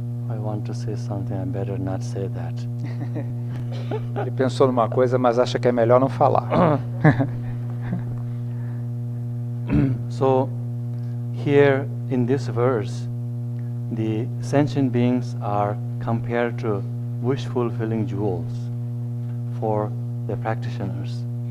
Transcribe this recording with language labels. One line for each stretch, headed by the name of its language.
English: I want to say something, I better not say that.
Portuguese: Ele pensou numa coisa, mas acha que é melhor não falar.
English: So, here in this verse, the sentient beings are compared to wish-fulfilling jewels for the practitioners.